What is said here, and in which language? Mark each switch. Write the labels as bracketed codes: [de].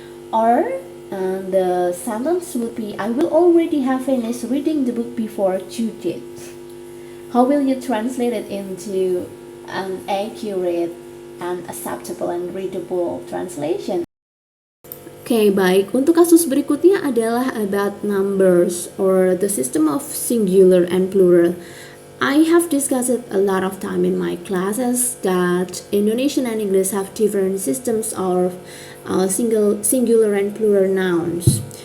[en] Or the sentence would be I will already have finished reading the book before you did. How will you translate it into an accurate and acceptable and readable translation. [id] Oke, baik. Untuk kasus berikutnya adalah [en] about numbers or the system of singular and plural. I have discussed it a lot of time in my classes that Indonesian and English have different systems of singular and plural nouns.